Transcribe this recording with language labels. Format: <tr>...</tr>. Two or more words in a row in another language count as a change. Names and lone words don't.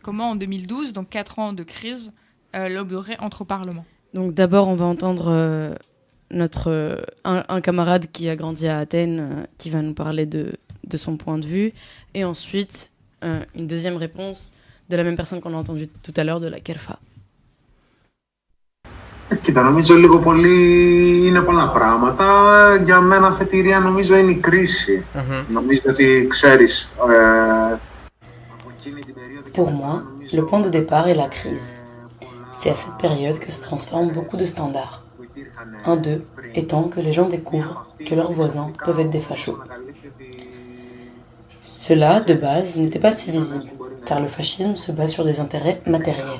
<fr>Comment, en 2012, donc 4 ans de crise, l'Aube dorée entre au Parlement. Donc, d'abord, on va entendre un camarade qui a grandi à Athènes, qui va nous parler de son point de vue. Et ensuite, une deuxième réponse de la même personne qu'on a entendue tout à l'heure, de la Kerfa.</fr> <el>Κοίτα, νομίζω λίγο πολύ είναι πολλά πράγματα. Για μένα αφετηρία νομίζω είναι η κρίση. Νομίζω ότι ξέρεις...</el> <fr>Pour moi, le point de départ est la crise. C'est à cette période que se transforment beaucoup de standards. Un d'eux étant que les gens découvrent que leurs voisins peuvent être des fachos. Cela, de base, n'était pas si visible, car le fascisme se base sur des intérêts matériels.</fr>